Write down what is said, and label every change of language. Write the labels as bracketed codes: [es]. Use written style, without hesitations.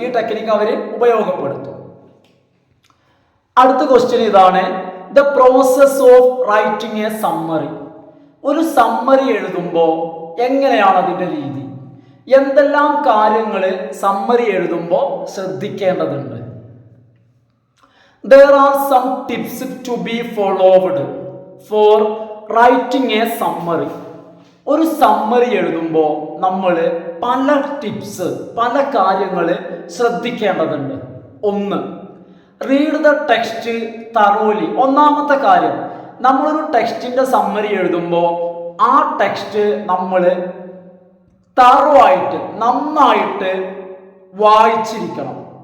[ml] ഈ ടെക്നിക്ക് അവര് ഉപയോഗപ്പെടുത്തും. അടുത്ത ക്വസ്റ്റ്യൻ ഇതാണ്: [en] The process of writing a summary. [ml] ഒരു സമ്മറി എഴുതുമ്പോൾ എങ്ങനെയാണ് അതിൻ്റെ രീതി? എന്തെല്ലാം കാര്യങ്ങൾ സമ്മറി എഴുതുമ്പോൾ ശ്രദ്ധിക്കേണ്ടതുണ്ട്? [en] There are some tips to be followed for writing a summary. [ml] ഒരു സമ്മറി എഴുതുമ്പോൾ നമ്മൾ പല ടിപ്സ്, പല കാര്യങ്ങൾ ശ്രദ്ധിക്കേണ്ടതുണ്ട്. [en] ഒന്ന്, read the text thoroughly. [ml] ഒന്നാമത്തെ കാര്യം, നമ്മളൊരു ടെക്സ്റ്റിന്റെ സമ്മറി എഴുതുമ്പോൾ ആ ടെക്സ്റ്റ് നമ്മൾ തറോയായിട്ട് നന്നായിട്ട് വായിച്ചിരിക്കണം.